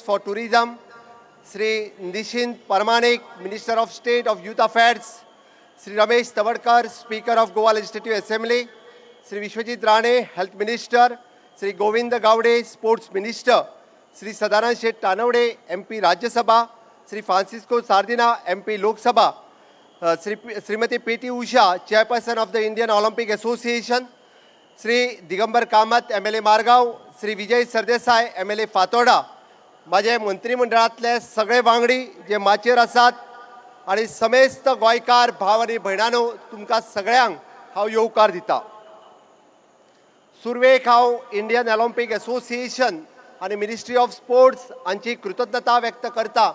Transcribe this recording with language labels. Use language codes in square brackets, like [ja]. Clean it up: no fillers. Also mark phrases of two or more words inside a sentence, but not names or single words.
[en] for tourism, Shri Nishith Pramanik, Minister of State of Youth Affairs, Shri Ramesh Tawadkar, Speaker of Goa Legislative Assembly, Shri Vishwajit Rane, Health Minister, Shri Govind Gaude, Sports Minister, Shri Sadanand Shet Tanavade, [kok] MP राज्यसभा, श्री फ्रांसिस्को सार्दिना, MP लोकसभा, श्रीमती PT उषा, [en] Chairperson of the Indian Olympic Association, [kok] श्री दिगंबर कामत, MLA मारगांव, श्री विजय सरदेसाय, MLA फातोर्डा, माझे मंत्रिमंडळातले सगळे वांगडी जे माचयेर आसात आणि समेस्त गोंयकार भाव आनी भयणांनो, तुमकां सगळ्यांक हांव येवकार दिता। सुरवेक हांव इंडियन ऑलिम्पिक एसोसिएशन आनी मिनिस्ट्री ऑफ स्पोर्ट्स हांची कृतज्ञता व्यक्त करता।